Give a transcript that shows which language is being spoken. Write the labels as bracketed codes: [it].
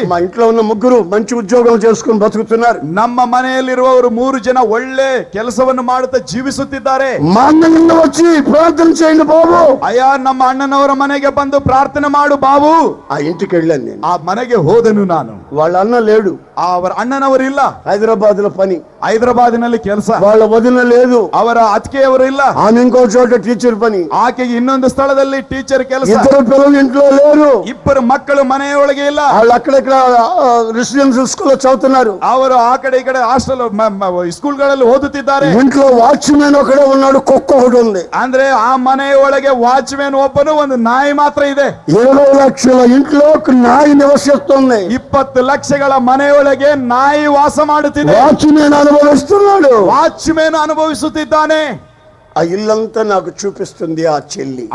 [te] మా ఇంట్లో ఉన్న ముగ్గురు మంచి ఉద్యోగం చేసుకుని బతుకుతున్నారు. [kn] ನಮ್ಮ ಮನೆಯಲ್ಲಿರುವವರು 3 ಜನ ಒಳ್ಳೆ ಕೆಲಸವನ್ನು ಮಾಡುತ್ತಾ ಜೀವಿಸುತ್ತಿದ್ದಾರೆ. [te] మా అన్న వచ్చి ప్రార్థన చేయండి బాబు. [kn] ಅಯ್ಯ ನಮ್ಮ ಅಣ್ಣನವರ ಮನೆಗೆ ಬಂದು ಪ್ರಾರ್ಥನೆ ಮಾಡು ಬಾಬು. [te] ఆ ఇంటికి వెళ్ళాను నేను. [kn] ಆ ಮನೆಗೆ ಹೋದನು ನಾನು. [te] వాళ్ళ అన్న లేడు, [kn] ಅವರ ಅಣ್ಣನವರಿಲ್ಲ, [te] హైదరాబాద్ లో పని. [kn] ಹೈದರಾಬಾದಿನಲ್ಲಿ ಕೆಲಸ. [te] వాళ్ళ వదిన లేదు, [kn] ಅವರ ಅತ್ತಿಗೆಯವರು ಇಲ್ಲ, [te] ఆమె ఇంకో చోట టీచర్ పని. [kn] ಆಕೆಗೆ ಇನ್ನೊಂದು ಸ್ಥಳದಲ್ಲಿ ಟೀಚರ್ ಕೆಲಸ. [te] ఇద్దరు పిల్లలు ఇంట్లో లేరు, [kn] ಇಬ್ಬರು ಮಕ್ಕಳು ಮನೆಯೊಳಗೆ ಇಲ್ಲ. [te] వాళ్ళు అక్కడక్కడ రెసిడెన్షియల్ స్కూల్ లో చదువుతున్నారు. [kn] ಅವರು ಆ ಕಡೆ ಈ ಕಡೆ ಹಾಸ್ಟೆಲ್ ಸ್ಕೂಲ್ಗಳಲ್ಲಿ ಓದುತ್ತಿದ್ದಾರೆ. [te] ఇంట్లో వాచ్మెన్ ఒకడే ఉన్నాడు, కుక్క ఒకటి ఉంది. [kn] ಅಂದ್ರೆ ಆ ಮನೆಯೊಳಗೆ ವಾಚ್ಮ್ಯಾನ್ ಒಬ್ಬನು, ಒಂದು ನಾಯಿ ಮಾತ್ರ ಇದೆ. [te] 20 లక్షల ఇంట్లో ఒక నాయి నివసిస్తుంది. [kn] 20 ಲಕ್ಷಗಳ ಮನೆಯೊಳಗೆ ನಾಯಿ ವಾಸ ಮಾಡುತ್ತಿದೆ. [te] వాచ్మెన్ అనుభవిస్తున్నాడు. [kn] ವಾಚ್ಮ್ಯಾನ್ ಅನುಭವಿಸುತ್ತಿದ್ದಾನೆ. [te] ఆ ఇల్లంతా నాకు చూపిస్తుంది ఆ చెల్లి.